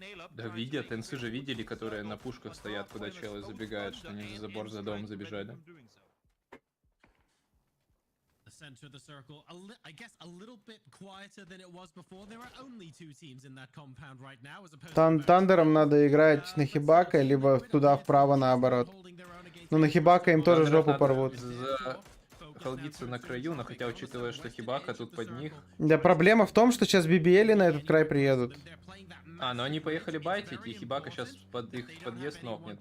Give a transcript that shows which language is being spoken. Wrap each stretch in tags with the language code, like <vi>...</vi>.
<ru>Да видят, инсы же видели, которые на пушках стоят, куда челы забегают, что они за забор за домом забежали.</ru> <en>Center of the circle, I guess a little bit quieter than it was before. There are only 2 teams in that compound right now as opposed to</en> <ru>Тандером надо играть на Хибака, либо туда вправо наоборот. Но на Хибака им тоже жопу порвут. Холдиться на краю, но хотя учитывая, что Хибака тут под них. Да, проблема в том, что сейчас BBL на этот край приедут. А, но они поехали байтить, и Хибака сейчас под их подъезд нокнет.</ru>